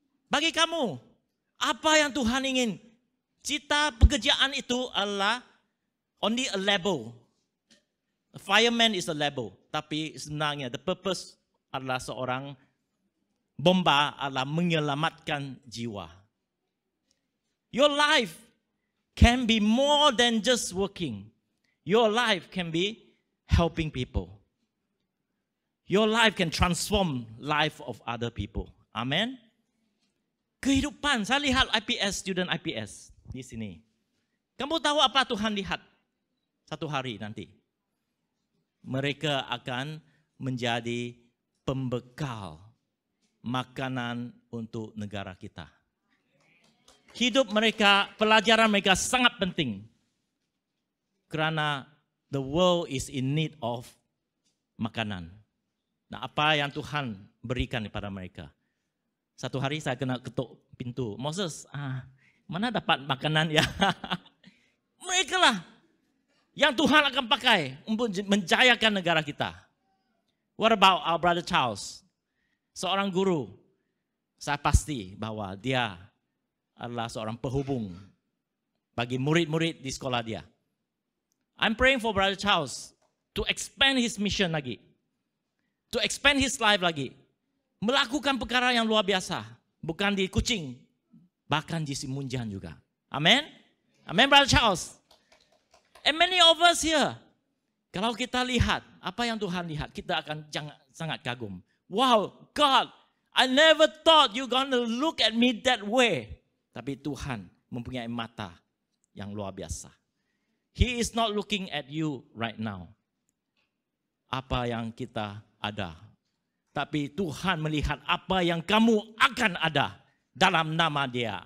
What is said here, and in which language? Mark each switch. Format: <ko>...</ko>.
<ms>Bagi kamu, apa yang Tuhan ingin? Cita pekerjaan itu adalah</ms> <en>only a label. A fireman is a label.</en> <ms>Tapi sebenarnya</ms> <en>the purpose</en> <ms>adalah seorang bomba adalah menyelamatkan jiwa.</ms> <en>Your life can be more than just working. Your life can be helping people. Your life can transform life of other people.</en> <ms>Amen. Kehidupan, saya lihat IPS, student IPS di sini. Kamu tahu apa Tuhan lihat satu hari nanti? Mereka akan menjadi pembekal makanan untuk negara kita. Hidup mereka, pelajaran mereka sangat penting. Kerana</ms> <en>the world is in need of makanan.</en> <ms>Nah, apa yang Tuhan berikan kepada mereka? Satu hari saya kena ketuk pintu. Moses, mana dapat makanan ya? Mereka lah yang Tuhan akan pakai untuk menjayakan negara kita.</ms> <en>What about our brother Charles?</en> <ms>Seorang guru, saya pasti bahwa dia adalah seorang penghubung bagi murid-murid di sekolah dia.</ms> <en>I'm praying for brother Charles to expand his mission lagi. To expand his life</en> <ms>lagi. Melakukan perkara yang luar biasa. Bukan di Kuching, bahkan di Simunjan juga. Amen? Amen, brother Charles.</ms> <en>And many of us here,</en> <ms>kalau kita lihat apa yang Tuhan lihat, kita akan sangat kagum.</ms> <en>Wow, God, I never thought you're gonna look at me that way.</en> <ms>Tapi Tuhan mempunyai mata yang luar biasa.</ms> <en>He is not looking at you right now.</en> <ms>Apa yang kita ada. Tapi Tuhan melihat apa yang kamu akan ada dalam nama Dia.</ms>